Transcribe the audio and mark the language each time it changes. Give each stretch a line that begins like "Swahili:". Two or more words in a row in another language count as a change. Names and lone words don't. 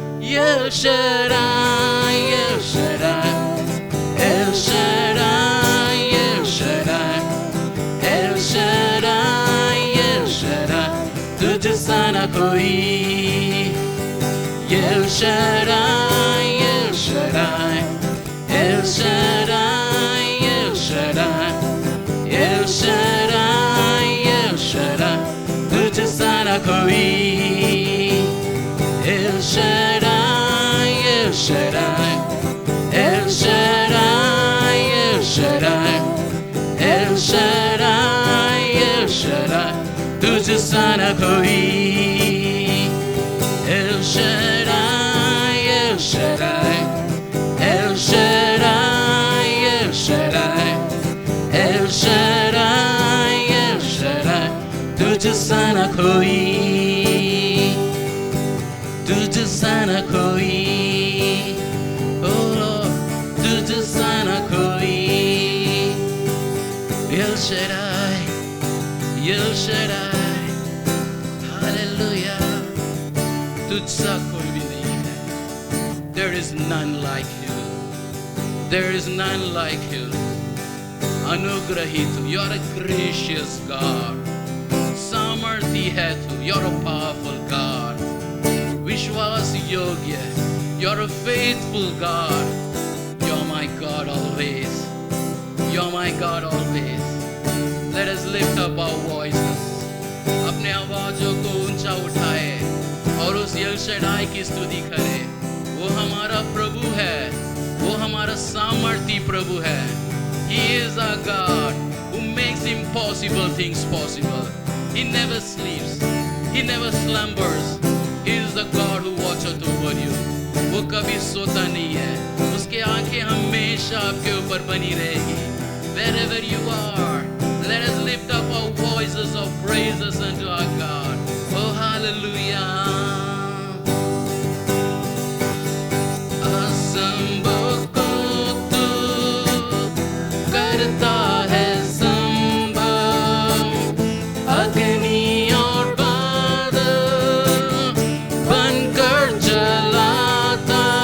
Hindi: El Shaddai, El Shaddai, El Shaddai, El Shaddai, El Shaddai, El Shaddai, तुझ सा न कोई. El Shaddai, El Shaddai, El Shaddai, El Shaddai, El Shaddai, El Shaddai, तुझ सा न कोई. El Shaddai, El Shaddai, El Shaddai, El Shaddai, El Shaddai, El Shaddai, तुझ सा न कोई. El Shaddai, El Shaddai, El Shaddai, El Shaddai, El Shaddai, El Shaddai, तुझ सा न कोई. तुझ सा न कोई.
English: Oh Lord,
Hindi: तुझ सा न कोई. El Shaddai, El Shaddai, Hallelujah. तुझ सा कोई भी नहीं है.
English: There is none like you. There is none like you. अनुग्रहित, you are a gracious God.
Hindi: सामर्थी है तू,
English: you are a powerful God.
Hindi: विश्वास योग्य,
English: you are a faithful God. You are my God always. You are my God always. Let us lift up our voices.
Hindi: अपने आवाजों को ऊंचा उठाए और उस एल शडाई की स्तुति करें. वो हमारा प्रभु है, वो हमारा सामर्थी प्रभु है.
English: He is our God who makes impossible things possible. He never sleeps, He never slumbers. He is the God who watches over you.
Hindi: वो कभी सोता नहीं है. उसके आंखें हमेशा आपके ऊपर बनी रहेगी.
English: Wherever you are, let us lift up our voices of praises unto our God. Oh, hallelujah.
Hindi: असंभव को तू करता है संभव. अग्नि और बादल बनकर जलाता.